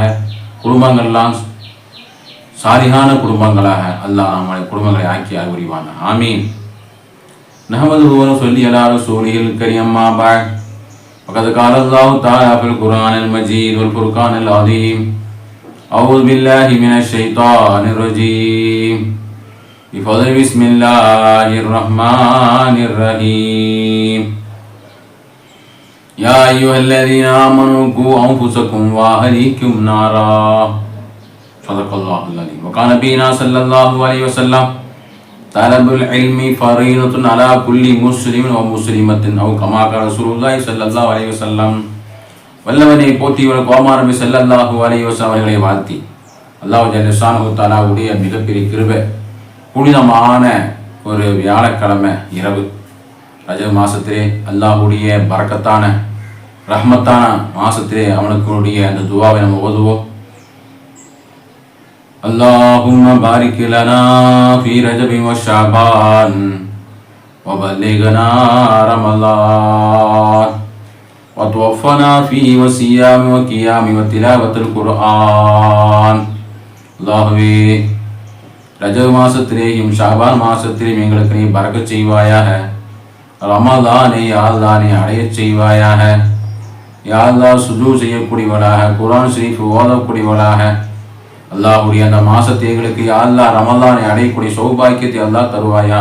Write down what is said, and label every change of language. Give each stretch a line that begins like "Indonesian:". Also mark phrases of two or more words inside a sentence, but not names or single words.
Tamil: குடும்பங்கள்லாம் சாலிகான குடும்பங்களாக அல்லாஹ் நம்முடைய குடும்பங்களை ஆக்கி அருள்வானாக. ஆமீன்.
Arabic: نحمده ونصلي على رسوله الكريم أما بعد. فقد قال الله تعالى في القرآن المجيد والفرقان العظيم. أعوذ بالله من الشيطان الرجيم. بفضل بسم الله الرحمن الرحيم. يا أيها الذين آمنوا قوا أنفسكم وأهليكم نارا. صدق الله العظيم. وقال نبينا صلى الله عليه وسلم طلب العلم فريضة على كل مسلم ومسلمة أو كما قال رسول الله صلى الله عليه وسلم.
Tamil: வல்லவனை போற்றி கோமாரபி
Arabic: صلى الله عليه وسلم
Tamil: அவர்களை வாழ்த்தி அல்லாஹ்
Arabic: جل شأنه تعالى
Tamil: மிகப்பெரிய கிருபை. புனிதமான ஒரு வியாழக்கிழமை இரவு ரஜப் மாசத்திலே அல்லாஹ்வுடைய பரக்கத்தான ரஹ்மத்தான மாசத்திலே அவனுக்குடைய அந்த துஆவை நம்ம ஓதுவோம்.
Arabic: اللهم بارك لنا في رجب وشعبان وبلغنا رمضان وتوفنا فيه وصيام وقيام وتلاوة القرآن.
Tamil: அல்லாஹ்வே, ரஜப் மாசத்திலேயும் ஷாபான் மாசத்திலேயும் எங்களுக்கு நீ பரக்கத் செய்வாயாக. ரமலானை யாழ்தானை அடையச் செய்வாயாக. யாழ்தா சுஜூ செய்யக்கூடியவளாக, குர்ஆன் ஷரீஃப் ஓதக்கூடியவளாக அல்லாஹ்வுடைய அந்த மாசத்தை எங்களுக்கு யாழ்லா ரமலானை அடையக்கூடிய சௌபாக்கியத்தை அல்லாஹ் தருவாயாக.